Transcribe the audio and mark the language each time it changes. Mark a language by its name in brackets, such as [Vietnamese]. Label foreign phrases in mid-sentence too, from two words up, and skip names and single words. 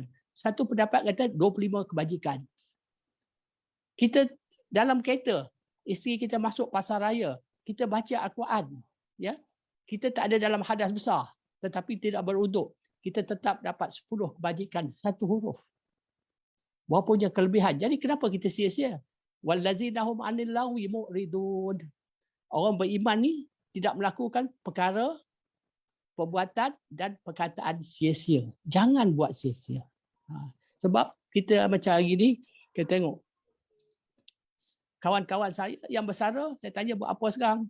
[Malay] Satu pendapat kata 25 kebajikan. Kita dalam kereta, isteri kita masuk pasar raya, kita baca Al-Quran, ya. Kita tak ada dalam hadas besar, tetapi tidak beruduk, kita tetap dapat 10 kebajikan satu huruf. Berapa punya kelebihan. Jadi kenapa kita sia-sia? [Arabic] والذين هم عن اللغو معرضون. [Malay] Orang beriman ni tidak melakukan perkara, perbuatan dan perkataan sia-sia. Jangan buat sia-sia. Sebab kita macam hari ni, kita tengok kawan-kawan saya yang bersara, saya tanya buat apa sekarang?